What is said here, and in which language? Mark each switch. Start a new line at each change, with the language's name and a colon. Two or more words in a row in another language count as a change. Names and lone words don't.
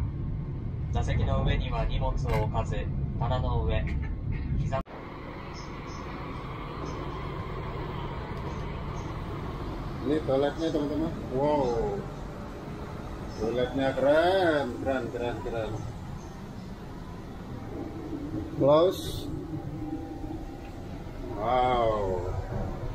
Japanese: 座席の上には荷物を置かず、棚の上、膝。
Indonesian: Ini toiletnya teman-teman. Wow, toiletnya keren. Close. Wow.